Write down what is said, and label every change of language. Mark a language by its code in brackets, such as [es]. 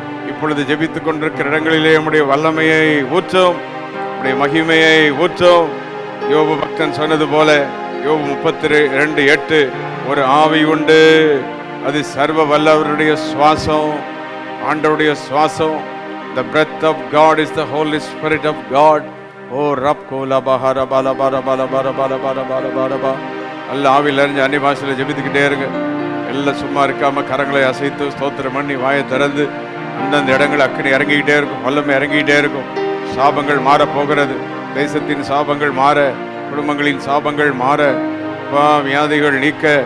[ta] இப்பொழுது ஜெபித்துக் கொண்டிருக்கிற இடங்களிலே உம்முடைய வல்லமையை ஊற்றும், உம்முடைய மகிமையை ஊற்றும். யோபு பக்தன் சொன்னது போல, யோபு 32:8, ஒரு ஆவி உண்டு, அது சர்வ வல்லவருடைய சுவாசம், ஆண்டவருடைய சுவாசம். [en] The breath of God is the Holy Spirit of God. ஓ ரப் கோலா பஹாரா பாலா பாரா பாலா பாரா பாலா பாரா பாரா பாரா பா. [ta] அல்ல ஆவியில் அறிஞ்சு அன்னி பாஷையில் ஜெபித்துக்கிட்டே இருங்க. எல்லாம் சும்மா இருக்காம கரங்களை அசைத்து ஸ்தோத்திரம் பண்ணி வாயை திறந்து அந்தந்த இடங்கள் அக்கினி இறங்கிக்கிட்டே இருக்கும், வல்லமை இறங்கிக்கிட்டே இருக்கும். சாபங்கள் மாற போகிறது, தேசத்தின் சாபங்கள் மாற, குடும்பங்களின் சாபங்கள் மாற, வியாதிகள் நீக்க.